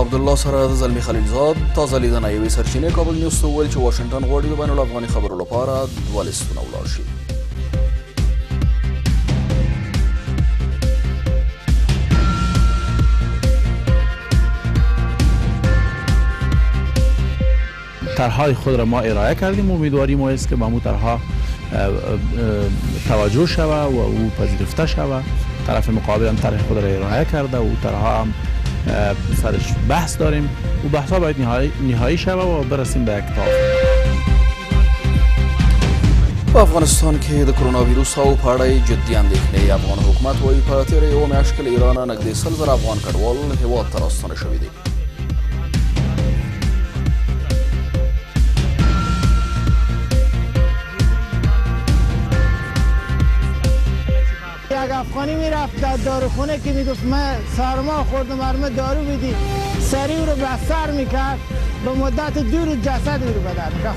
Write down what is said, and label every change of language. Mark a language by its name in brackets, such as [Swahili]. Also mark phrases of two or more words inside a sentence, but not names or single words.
[Pashto] عبدالله سره د زلمی خلیلزاد تازه لیدنه یوې سرچینې کابل نیوز ته وویل چې واشنګټن غواړي د بین الافغاني خبرو لپاره 2 لیستونه ولاړ شي. [Persian] طرحهای خود را ما ارائه کردیم. امیدواریم است که به این طرحها توجه شود و او پذیرفته شود. طرف مقابل هم طرح خود را ارائه کرده و طرحها هم سرش بحث داریم و بحث ها باید نهایی شود و برسیم به یک توافق. [Pashto] په افغانستان کې د کرونا ویروس او په اړه جدي اندېښنې افغان حکومت وایي په تېره یوه میاشت کې له ایرانه نږدې 100,000 افغان کډوال هېواد ته راستانه شوي دي. [Persian] یک افغانی میرفت در داروخونه که میگفت من سرما خوردم برام دارو بدی، سری او رو به سر میکرد، به مدت 2 روز جسد او رو بدن میکرد.